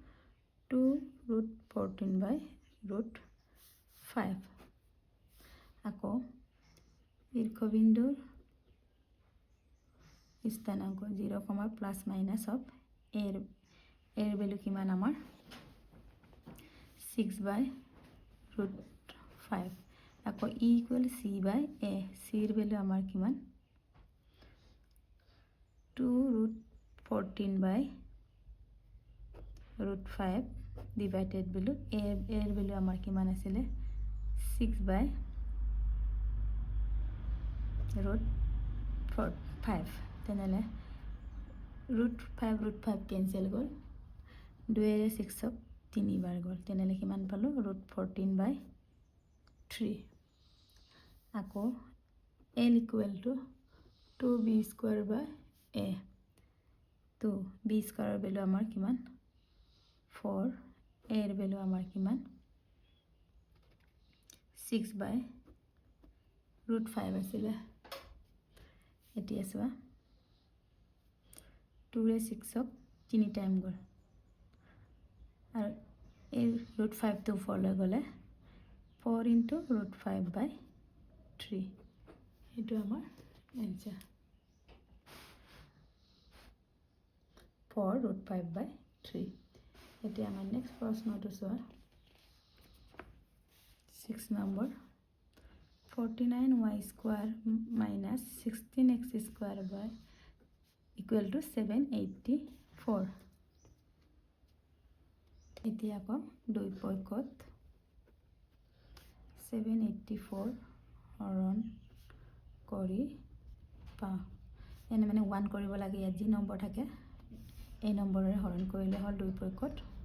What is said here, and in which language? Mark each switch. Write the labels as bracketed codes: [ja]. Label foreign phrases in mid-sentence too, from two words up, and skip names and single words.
[as] 2√14/5 আকৌ ঈর্ষবিন্দুর স্থানাঙ্ক 0, [en] plus minus [as] অফ এর ভ্যালু কিমান আমার 6/5 আকৌ e [en] equal c by a [as] c এর ভ্যালু আমার কিমান 2√14/5 [en] divided value [as] এর ভ্যালু আমার কিমান আছিল 6/5 তেনেহলে √5 ক্যান্সেল গল 2 এর 6 3 বার গল তেনেহলে কিমান পালো √14/3 আকৌ [en] l equal to 2b square by a [as] তো b স্কয়ারের ভ্যালু আমার কিমান 4 a এর ভ্যালু আমার কিমান 6/5 আছিল এতিয়া সোয়া 2 রে 6 3 টাইম গল আর এই √5 তো 4 লৈ গলে 4 into √5/3 এটো আমার आंसर 4√5/3 এটি আমার নেক্সট প্রশ্নটো সোয়া 6 নম্বর [en] 49y square minus 16x square by equal to 784 [as] এতিয়া আকৌ দুই পক্ষত 784 হৰণ কৰি পাওঁ। এনে মানে 1 কৰিব লাগে। ইয়াত যি নম্বৰ থাকে এই নম্বৰেৰে হৰণ কৰিলে হ'ল দুই পক্ষত।